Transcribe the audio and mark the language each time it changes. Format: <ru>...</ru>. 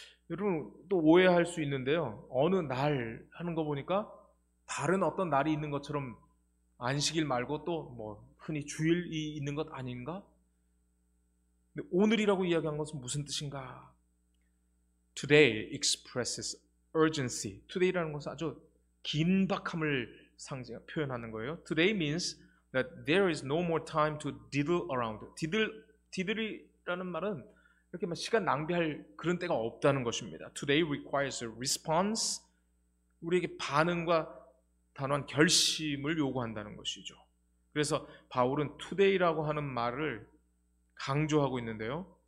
<ko>여러분 또 오해할 수 있는데요. 어느 날 하는 거 보니까 다른 어떤 날이 있는 것처럼 안식일 말고 또 뭐 흔히 주일이 있는 것 아닌가? 근데 오늘이라고 이야기한 것은 무슨 뜻인가?</ko> <en>Today expresses urgency.</en> <ko>Today라는 것은 아주 긴박함을 표현하는 거예요.</ko> <en>Today means that there is no more time to diddle around.</en> <ko>diddle이라는 말은 이렇게 막 시간 낭비할 그런 때가 없다는 것입니다.</ko> <en>Today requires a response.</en> <ko>우리에게 반응과 단호한 결심을 요구한다는 것이죠. 그래서 바울은 today라고 하는 말을 강조하고 있는데요.</ko>